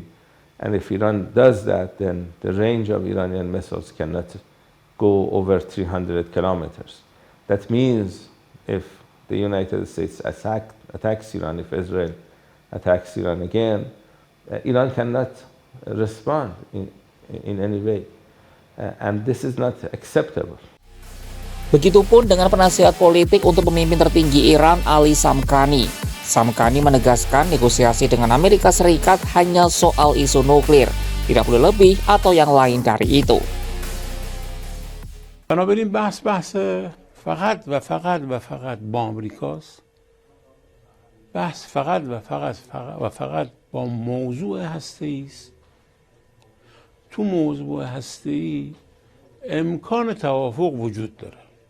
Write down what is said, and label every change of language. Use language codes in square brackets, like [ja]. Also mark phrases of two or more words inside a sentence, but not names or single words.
[en] And if Iran does that, then the range of Iranian missiles cannot go over 300 kilometers. That means if the United States attacks Iran, if Israel attacks Iran again, Iran cannot respond in any way. And this is not acceptable. [id] Begitupun dengan penasihat politik untuk pemimpin tertinggi Iran, Ali Samkhani. Samkhani menegaskan negosiasi dengan Amerika Serikat hanya soal isu nuklir, tidak boleh lebih atau yang lain dari itu. [fa] بنابراین بحث فقط و فقط با آمریکاست. بحث فقط و فقط با موضوع هسته‌ای است. تو موضوع هسته‌ای امکان توافق وجود داره.